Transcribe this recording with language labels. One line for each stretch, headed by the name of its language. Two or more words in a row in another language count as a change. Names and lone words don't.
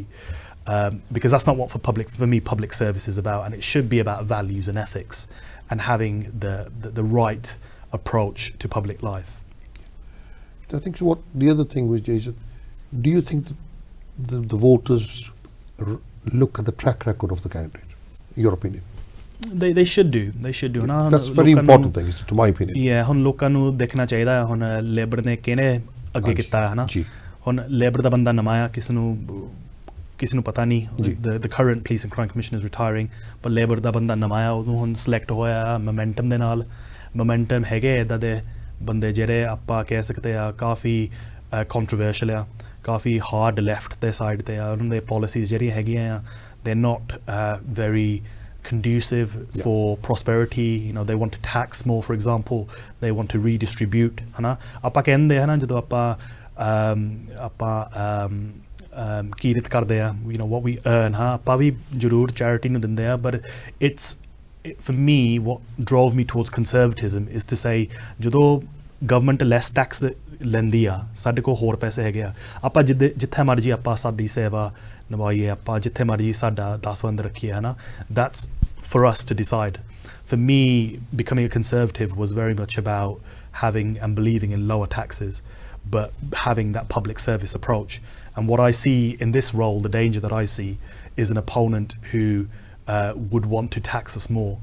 English: Because that's not what for me public service is about, and it should be about values and ethics and having the right approach to public life. I think so. What the other thing was, Jason, do you think that the voters look at the track record of the candidate? Your opinion? They should do. That's very important thing, to my opinion. Yeah,
Punjabi: ਹੁਣ ਲੋਕਾਂ ਨੂੰ ਦੇਖਣਾ ਚਾਹੀਦਾ, ਹੁਣ ਲੇਬਰ ਨੇ ਕਿਹਨੇ ਅੱਗੇ ਕੀਤਾ ਹੈ ਨਾ, ਹੁਣ ਲੇਬਰ ਦਾ ਬੰਦਾ ਨਵਾਂ ਕਿਸੇ ਨੂੰ ਪਤਾ ਨਹੀਂ,
English: the current police and crime commissioner is retiring,
Punjabi: ਪਰ ਲੇਬਰ ਦਾ ਬੰਦਾ ਨਵਾਂ ਆ, ਉਹਨੂੰ ਹੁਣ ਸਿਲੈਕਟ ਹੋਇਆ ਮੋਮੈਂਟਮ ਦੇ ਨਾਲ। ਮੋਮੈਂਟਮ ਹੈਗੇ ਇੱਦਾਂ ਦੇ ਬੰਦੇ ਜਿਹੜੇ ਆਪਾਂ ਕਹਿ ਸਕਦੇ ਆ ਕਾਫੀ ਕੰਟਰੋਵਰਸ਼ੀਅਲ ਆ, ਕਾਫੀ
English: hard left
Punjabi: ਦੇ ਸਾਈਡ 'ਤੇ ਆ, ਉਹਨਾਂ ਦੇ ਪੋਲਿਸੀਜ਼ ਜਿਹੜੀਆਂ ਹੈਗੀਆਂ ਆ,
English: they're not very conducive for prosperity. You know, they want to tax more, for example. They want to redistribute.
Punjabi: ਹੈ ਨਾ, ਆਪਾਂ ਕਹਿੰਦੇ ਹੈਂ ਨਾ ਜਦੋਂ ਆਪਾਂ ਕੀਰਤ ਕਰਦੇ ਆ,
English: you know, what we earn,
Punjabi: ਹਾਂ ਆਪਾਂ ਵੀ ਜ਼ਰੂਰ charity ਨੂੰ ਦਿੰਦੇ ਆ,
English: but for me, what drove me towards conservatism is to say,
Punjabi: ਜਦੋਂ government
English: less tax
Punjabi: ਲੈਂਦੀ ਆ, ਸਾਡੇ ਕੋਲ ਹੋਰ ਪੈਸੇ ਹੈਗੇ ਆ, ਆਪਾਂ ਜਿੱਥੇ ਮਰਜੀ ਆਪਾਂ ਸਾਡੀ ਸੇਵਾ ਨਿਭਾਈਏ, ਆਪਾਂ ਜਿੱਥੇ ਮਰਜੀ ਸਾਡਾ ਦਸਵੰਧ ਰੱਖੀਏ, ਹੈ ਨਾ.
English: That's for us to decide. For me, becoming a conservative was very much about having and believing in lower taxes, but having that public service approach. And what I see in this role, the danger that I see, is an opponent who would want to tax us more.